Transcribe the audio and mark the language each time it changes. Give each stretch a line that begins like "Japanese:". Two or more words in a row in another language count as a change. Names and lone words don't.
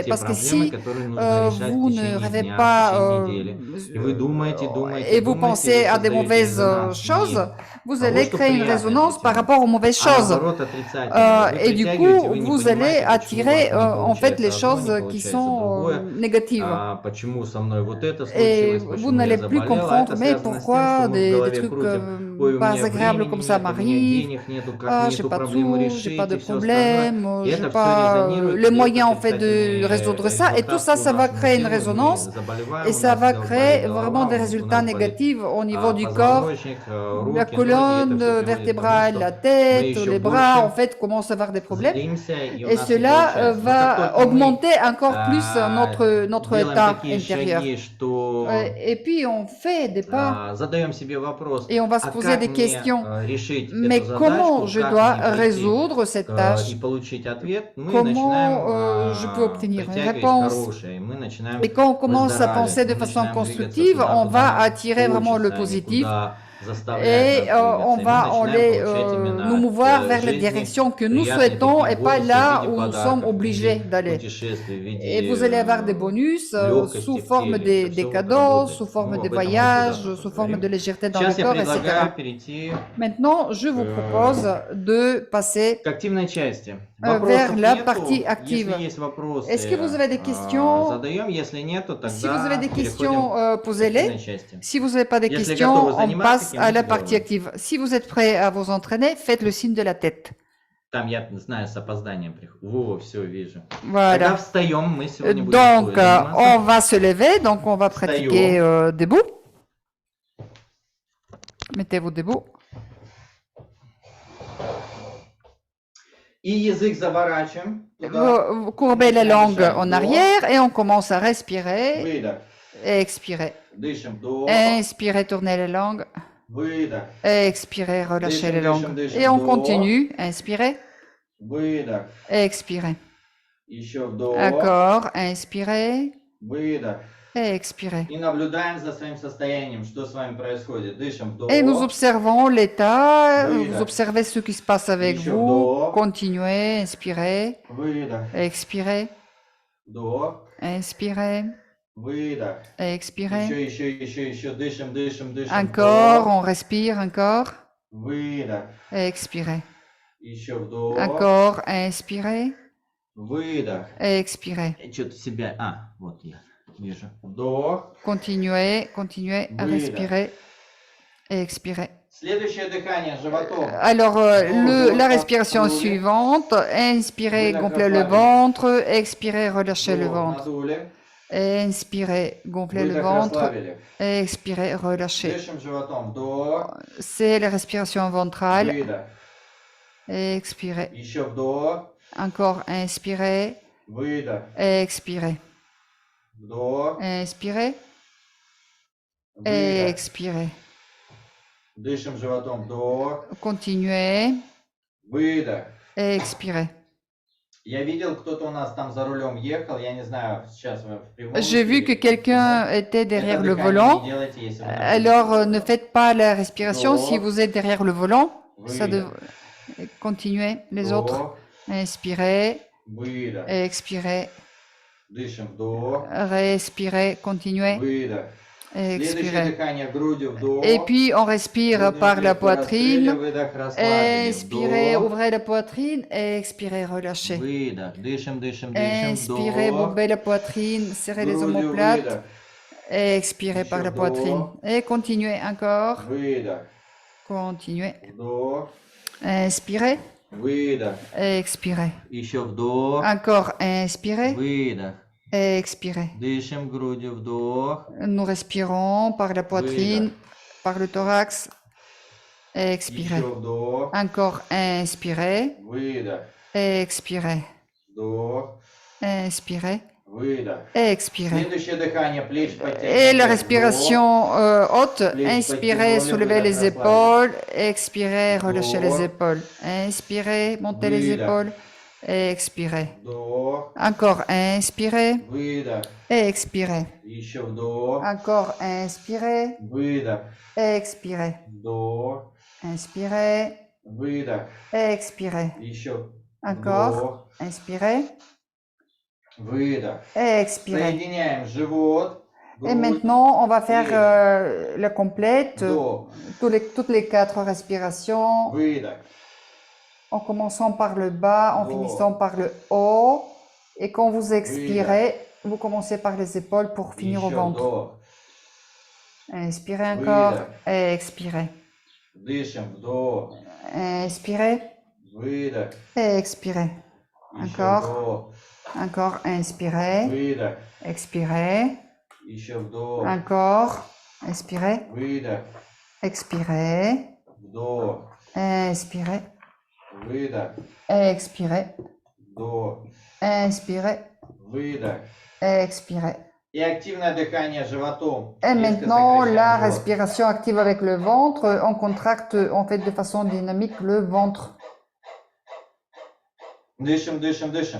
French: Parce que si vous ne rêvez pas et vous pensez à des mauvaises choses, vous allez créer une résonance par rapport aux mauvaises choses. Et du coup, vous allez attirer en fait les choses qui sont négatives. Et vous n'allez plus comprendre, mais pourquoi des trucs
Russian: Ой, у
French: pas
Russian: меня
French: agréable
Russian: времени
French: comme ça
Russian: нет, у меня
French: m'arrive.
Russian: денег нету, как
French: Ah,
Russian: мне
French: j'ai
Russian: эту
French: pas de
Russian: проблему
French: sous, j'ai pas
Russian: решить
French: de
Russian: и все остальное.
French: problème,
Russian: И
French: j'ai
Russian: это все
French: pas
Russian: резонирует
French: les
Russian: и дает
French: moyens en fait de résoudre ça.
Russian: отрицательный
French: Et tout ça,
Russian: результат
French: ça
Russian: у
French: va
Russian: нас. Мы
French: créer une
Russian: делаем, мы
French: résonance et
Russian: заболеваем, у
French: ça
Russian: нас
French: va
Russian: болит
French: créer vraiment
Russian: голова,
French: des
Russian: у
French: résultats
Russian: нас болит
French: négatifs au niveau du corps,
Russian: позвоночник,
French: la
Russian: руки, ноги. И это
French: colonne
Russian: все приводит к тому,
French: vertébrale, la
Russian: что мы
French: tête,
Russian: еще
French: les bras, en
Russian: больше
French: fait, commencent à avoir des problèmes.
Russian: злимся, и у
French: Et
Russian: нас не
French: cela
Russian: получается. Но как
French: va
Russian: только мы
French: augmenter encore plus notre
Russian: делаем
French: état
Russian: такие
French: intérieur.
Russian: шаги, что
French: Et puis on fait des pas
Russian: задаем себе вопрос,
French: et on va se
Russian: а
French: poser
Russian: как
French: des
Russian: мне
French: questions.
Russian: решить эту
French: Mais comment
Russian: задачку,
French: je
Russian: как
French: dois
Russian: мне прийти
French: résoudre cette
Russian: и
French: tâche?
Russian: получить ответ, мы
French: Comment je peux
Russian: начинаем
French: obtenir une
Russian: притягивать
French: réponse?
Russian: хорошее, и мы начинаем
French: Et quand on commence à penser
Russian: выздоравливать,
French: de
Russian: мы
French: façon
Russian: начинаем двигаться
French: constructive,
Russian: туда,
French: on
Russian: куда
French: va
Russian: нам
French: attirer vraiment le
Russian: хочется, а не
French: positif
Russian: куда заставляют
French: et
Russian: нас
French: on
Russian: двигаться. И мы
French: va
Russian: начинаем получать
French: nous
Russian: именно
French: mouvoir
Russian: от
French: vers les
Russian: жизни
French: directions que nous
Russian: приятные
French: souhaitons
Russian: такие
French: et pas
Russian: бонусы в
French: là
Russian: виде
French: où nous sommes
Russian: подарков, в
French: obligés
Russian: виде
French: d'aller.
Russian: путешествий, в
French: Et
Russian: виде
French: vous allez avoir des bonus sous
Russian: легкости в
French: forme
Russian: теле. Это
French: des
Russian: все вот
French: cadeaux,
Russian: работает.
French: sous forme
Russian: Ну,
French: des
Russian: об этом мы еще
French: voyages,
Russian: завтра
French: sous forme de
Russian: поговорим.
French: légèreté dans le
Russian: Сейчас я
French: corps, etc.
Russian: предлагаю перейти
French: Maintenant, je vous propose de passer
Russian: к активной части.
French: vers
Russian: Вопросов
French: la
Russian: нету.
French: partie
Russian: Если
French: active.
Russian: есть вопросы,
French: Est-ce que vous avez des questions?
Russian: задаем. Если нету,
French: Si vous avez
Russian: тогда
French: des
Russian: переходим
French: questions,
Russian: к
French: posez-les.
Russian: активной части.
French: Si vous n'avez pas de
Russian: Если
French: questions,
Russian: готовы
French: on
Russian: заниматься,
French: passe à la
Russian: кивните
French: partie
Russian: головой.
French: active. Si vous êtes prêt à vous entraîner, faites le signe de la tête.
Russian: Там, я знаю, с опозданием приходит. Во, все, вижу. Тогда
French: Voilà.
Russian: встаем, мы сегодня будем
French: Donc,
Russian: заниматься.
French: on va se lever, donc on va pratiquer debout. Mettez-vous debout.
Russian: И язык заворачиваем.
French: Vous courbez la langue en arrière et on commence à respirer
Russian: Выдох.
French: et expirer.
Russian: Дышим. Вдох.
French: Inspirez, tournez la langue.
Russian: Выдох.
French: Expirez, relâchez les langues. Deuxième, Et on
Russian: vdох.
French: continue. Inspirez,
Russian: Выдох.
French: expirez.
Russian: Еще вдох.
French: Encore, inspirez
Russian: Выдох.
French: et expirez.
Russian: И наблюдаем за своим состоянием, что с вами происходит. Дышим. Вдох.
French: Et nous observons l'état, Oui, vous là. observez ce qui se passe avec
Russian: Еще
French: vous.
Russian: вдох.
French: Continuez, inspirez,
Russian: Выдох.
French: expirez,
Russian: Вдох.
French: inspirez,
Russian: Выдох.
French: expirez.
Russian: Еще. Дышим.
French: Encore,
Russian: Вдох.
French: on respire, encore,
Russian: Выдох.
French: expirez.
Russian: Еще вдох.
French: Encore, inspirez,
Russian: Выдох.
French: expirez.
Russian: Что-то себя... вот я вижу. Вдох.
French: Continuez à Oui, respirer et expirer.
Russian: Следующее дыхание животом.
French: Alors, Bonjour, la respiration Paolo. suivante, inspirez, Oui, gonflez le d'accord. ventre, expirez, relâchez le
Russian: Вдох,
French: ventre.
Russian: надули.
French: Inspirez, gonflez le
Russian: Выдох,
French: ventre,
Russian: расслабили.
French: expirez, relâchez.
Russian: Дышим животом. Вдох.
French: C'est la respiration ventrale.
Russian: Выдох.
French: Expirez.
Russian: Еще вдох.
French: Encore, inspirez,
Russian: Выдох.
French: expirez.
Russian: Вдох.
French: Inspirez,
Russian: Выдох.
French: expirez.
Russian: Дышим животом. Вдох.
French: Continuez,
Russian: Выдох.
French: expirez.
Russian: Я видел, кто-то у нас там за рулем ехал. Я не знаю, сейчас вы в прямом
French: J'ai vu que
Russian: эфире.
French: quelqu'un était
Russian: Это
French: derrière le
Russian: дыхание
French: volant.
Russian: не делайте, если вы на
French: Alors,
Russian: улице.
French: ne faites pas la respiration
Russian: Vdох.
French: si vous êtes derrière le volant. Ça
Russian: Выдох.
French: Continuez, les autres.
Russian: Вдох.
French: Inspirez,
Russian: Выдох.
French: expirez,
Russian: Дышим. Вдох.
French: respirez, continuez,
Russian: Выдох. Следующее
French: expirez.
Russian: дыхание грудью. Вдох.
French: Et puis, on respire
Russian: Грудью
French: par la
Russian: клетку раскрыли,
French: poitrine.
Russian: выдох, расслабили.
French: Inspirez,
Russian: Вдох.
French: ouvrez la poitrine. Expirez, relâchez.
Russian: Выдох. Дышим.
French: Inspirez,
Russian: Вдох.
French: bourbez la poitrine, serrez les
Russian: Грудью
French: omoplates.
Russian: выдох.
French: Expirez par la poitrine. Et continuez encore.
Russian: Выдох.
French: Continuez.
Russian: Вдох.
French: Inspirez,
Russian: Выдох.
French: expirez.
Russian: Еще вдох.
French: Encore, inspirez,
Russian: Выдох.
French: expirez.
Russian: Дышим грудью. Вдох.
French: Nous respirons par la poitrine, par le thorax. Expirez.
Russian: Еще вдох.
French: Encore, inspirez,
Russian: Выдох.
French: expirez,
Russian: Вдох.
French: inspirez,
Russian: Выдох.
French: expirez.
Russian: Следующее дыхание. Плечи
French: Et
Russian: подтягиваем.
French: la
Russian: Вдох.
French: respiration haute, inspirez, soulevez les épaules, expirez, relâchez les épaules. Inspirez, montez les épaules, expirez.
Russian: Вдох.
French: Encore, inspirez,
Russian: Выдох.
French: expirez.
Russian: Еще вдох.
French: Encore, inspirez,
Russian: Выдох.
French: expirez.
Russian: Вдох.
French: Inspirez,
Russian: Выдох.
French: expirez.
Russian: Еще.
French: Encore,
Russian: Вдох.
French: inspirez,
Russian: Выдох.
French: expirez.
Russian: Соединяем живот.
French: Et
Russian: грудь,
French: maintenant, on va faire la complète,
Russian: вдох.
French: toutes les 4 respirations,
Russian: Выдох.
French: en commençant par le bas, en Oh. finissant par le haut. Et quand vous expirez, vous commencez par les épaules pour finir au
Russian: Еще
French: ventre.
Russian: вдох.
French: Inspirez encore,
Russian: Выдох.
French: expirez.
Russian: Дышим, вдох,
French: Inspirez.
Russian: выдох,
French: Expirez.
Russian: еще
French: Encore.
Russian: вдох,
French: Encore. Inspirez.
Russian: выдох,
French: Expirez.
Russian: еще вдох,
French: Encore. Inspirez.
Russian: выдох,
French: Expirez.
Russian: вдох,
French: Inspirez.
Russian: выдох,
French: Expirez.
Russian: вдох,
French: Inspirez.
Russian: выдох.
French: Expirez.
Russian: И активное дыхание животом.
French: Et
Russian: Резко
French: maintenant,
Russian: сокращаем
French: la
Russian: живот.
French: respiration active avec le ventre. On contracte en fait de façon dynamique le ventre.
Russian: Дышим, дышим, дышим.